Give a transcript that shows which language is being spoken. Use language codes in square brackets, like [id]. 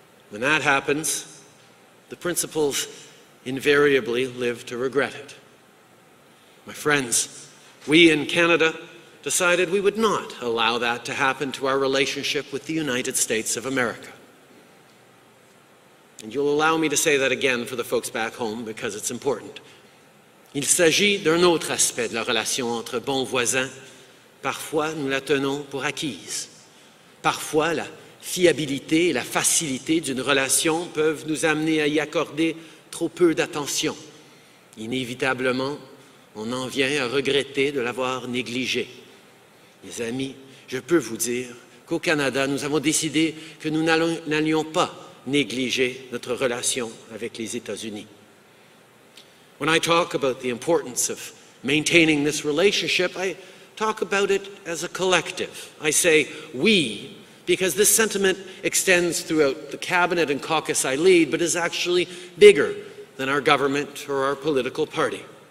[en] When that happens, the principals invariably live to regret it. My friends, we in Canada decided we would not allow that to happen to our relationship with the United States of America. And you'll allow me to say that again for the folks back home because it's important. [fr] Il s'agit d'un autre aspect de la relation entre bons voisins. Parfois, nous la tenons pour acquise. Parfois, la fiabilité et la facilité d'une relation peuvent nous amener à y accorder trop peu d'attention. Inévitablement, on en vient à regretter de l'avoir négligé. Mes amis, je peux vous dire qu'au Canada, nous avons décidé que nous n'allions pas négliger notre relation avec les États-Unis. [en] When I talk about the importance of maintaining this relationship, I talk about it as a collective. I say we, because this sentiment extends throughout the cabinet and caucus I lead, but is actually bigger than our government or our political party.